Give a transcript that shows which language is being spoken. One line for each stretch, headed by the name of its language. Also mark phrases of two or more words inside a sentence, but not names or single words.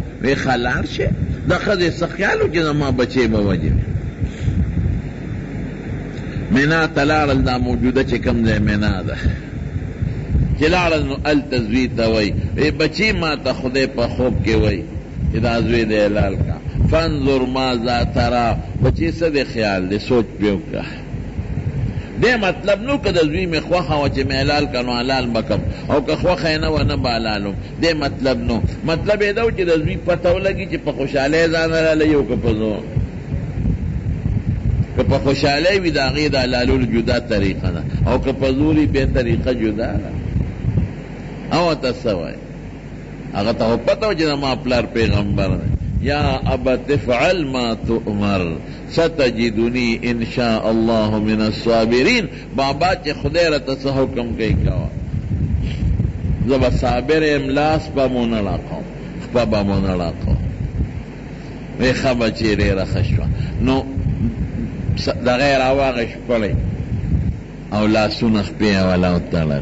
Pashto: وی ښه لاړ شې د ښځې څه خیال و چې زما بچی به وجوي. مینا ته لاړل، دا موجوده چې کوم ځای مینا ده چې لاړل نو هلته زوی ته وایي وی بچی ما ته خدای په خوب کې وایي چې دا زوی دی حلال کا.
Arabic: فانظر ماذا ترى.
Pashto: بچی څه دی خیال دی؟ سوچ پې وکړه. دې مطلب نو که د زوی مې خوښه وه چې مې حلال که نو حلال به کم او که خوښه یې نه وه نه به حلالوم. دې مطلب نو، مطلب یې دا و چې د زوی پته ولګي چې په خوشحالۍ ځان حلالوي او که په زور. که په خوشحالۍ وي د هغې د حلالولو جدا طریقه ده او که په زور وي بیا طریقه جدا ده. او ته څه وایي؟ هغه ته خو پته و چې زما پلار پیغمبر دی.
Arabic: یا ابت افعل ما تؤمر ستجدنی ان شاء الله من الصابرین.
Pashto: بابا چې خدای راته څه حکم کوي کوه، زه به صابر یم، لاس به مو نه راکوم، خپه به مو نه راکوم. وی ښه بچې ډېره ښه شوه. نو دغه یې راواغېش پړی او لاسونه خپې یې ولا وتړل.